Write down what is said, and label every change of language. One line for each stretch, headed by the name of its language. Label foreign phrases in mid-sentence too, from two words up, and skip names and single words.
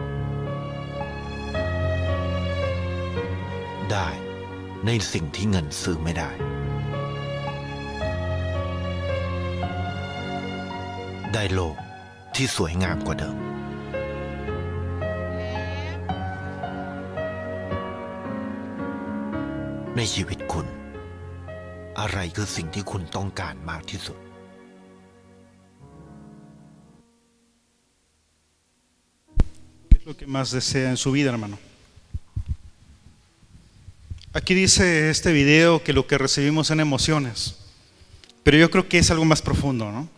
Thai: ได้ในสิ่งที่เงินซื้อไม่ได้ได้โลกที่สวยงามกว่าเดิมในชีวิตคุณอะไรคือสิ่งที่คุณต้องการมากที่สุด
Spanish: ¿Qué es lo que más desea en su vida, hermano? Aquí dice este video que lo que recibimos son emociones, pero yo creo que es algo más profundo, ¿no?